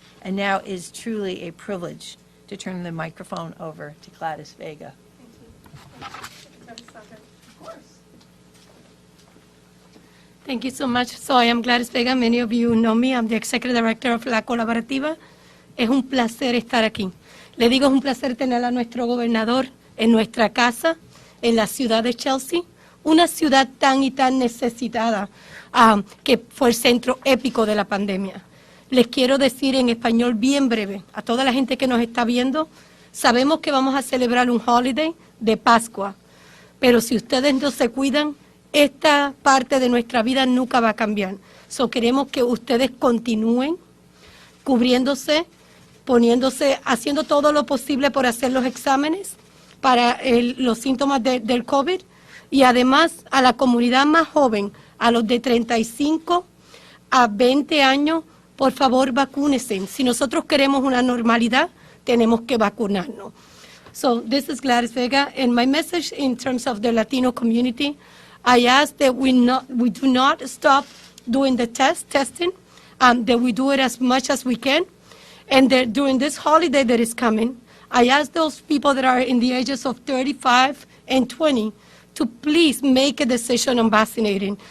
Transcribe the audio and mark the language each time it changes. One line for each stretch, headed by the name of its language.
English: And now it is truly a privilege to turn the microphone over to Gladys Vega. Thank you so much. So I am Gladys Vega. Many of you know me. I'm the Executive Director of La Colaborativa.
Spanish: Es un placer estar aquí. Le digo, es un placer tener a nuestro gobernador en nuestra casa, en la ciudad de Chelsea, una ciudad tan y tan necesitada, que fue el centro épico de la pandemia. Les quiero decir en español bien breve a toda la gente que nos está viendo, sabemos que vamos a celebrar un holiday de Pascua, pero si ustedes no se cuidan, esta parte de nuestra vida nunca va a cambiar. So, queremos que ustedes continúen cubriéndose, poniéndose, haciendo todo lo posible por hacer los exámenes para los síntomas del COVID, y además a la comunidad más joven, a los de 35 a 20 años, por favor vacúnense. Si nosotros queremos una normalidad, tenemos que vacunarnos.
English: So this is Gladys Vega, and my message in terms of the Latino community, I ask that we do not stop doing the testing, that we do it as much as we can, and that during this holiday that is coming, I ask those people that are in the ages of 35 and 20 to please make a decision on vaccinating.